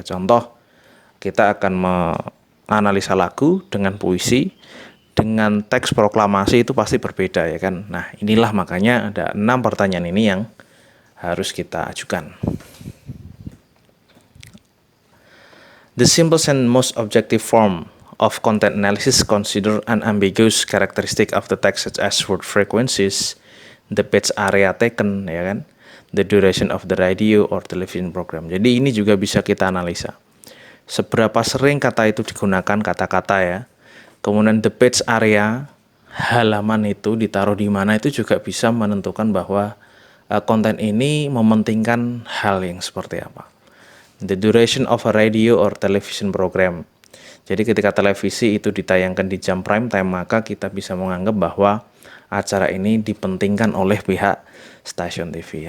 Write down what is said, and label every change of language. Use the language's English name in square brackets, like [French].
[Indonesian] Contoh, kita akan menganalisa lagu dengan puisi, dengan teks proklamasi itu pasti berbeda ya kan. Nah, inilah makanya ada 6 pertanyaan ini yang harus kita ajukan. [English] The simplest and most objective form of content analysis consider unambiguous characteristic of the text such as word frequencies, the page area taken ya kan, the duration of the radio or television program. [Indonesian] Jadi ini juga bisa kita analisa. Seberapa sering kata itu digunakan, kata-kata ya. Kemudian the page area, halaman itu ditaruh di mana, itu juga bisa menentukan bahwa konten ini mementingkan hal yang seperti apa. [English] The duration of a radio or television program. [Indonesian] Jadi ketika televisi itu ditayangkan di jam prime time, maka kita bisa menganggap bahwa acara ini dipentingkan oleh pihak stasiun TV.